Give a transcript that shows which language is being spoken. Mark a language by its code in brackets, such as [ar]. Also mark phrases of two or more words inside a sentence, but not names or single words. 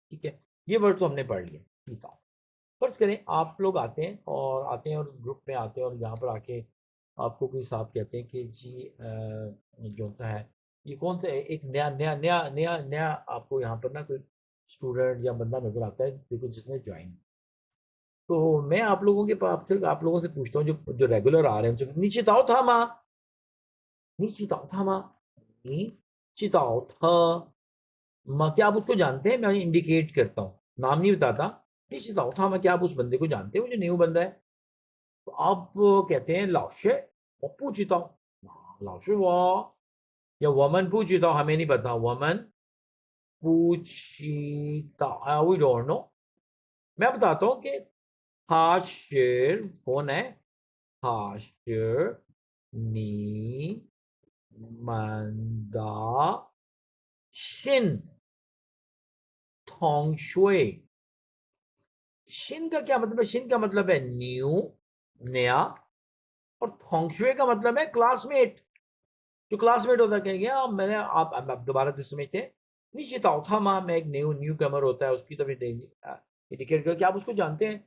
[hi] ठीक है, ये वर्ड तो हमने पढ़ लिया, पीता हूँ। फ़र्ज़ करें आप लोग आते हैं और ग्रुप में आते हैं और यहाँ पर आके आपको कोई साहब कहते हैं कि जी जो होता है ये कौन सा एक नया आपको यहाँ पर ना कोई स्टूडेंट या बंदा नज़र आता है बिल्कुल जिसने ज्वाइन। तो मैं आप लोगों के पास फिर आप लोगों से पूछता हूँ जो जो रेगुलर आ रहे हैं उनसे, [zh] "你知道他吗？你知道他吗？你知道他吗？" [hi] क्या आप उसको जानते हैं? मैं इंडिकेट करता हूँ, नाम नहीं बताता। [zh] "你知道他吗？" [hi] क्या आप उस बंदे को जानते हो जो न्यू बंदा है? तो आप कहते हैं, [zh] "老师我不知道"，"老师我 [hi] "या [zh] "我们不知道", [hi] हमें नहीं पता, [zh] "我们不知道" [en] we don't know। [hi] मैं बताता हूँ कि [zh] 他是 [hi] कौन है? [zh] 他是你们的新同学। [hi] शिन का क्या मतलब है? शिन का मतलब है न्यू, नया, और थोंगशुए का मतलब है क्लासमेट। जो क्लासमेट होता है कहेंगे मैंने आप दोबारा से समझते हैं। निश्चित था मैं एक [en] new comer [hi] होता है उसकी तरफ इंडिकेट कर क्या आप उसको जानते हैं?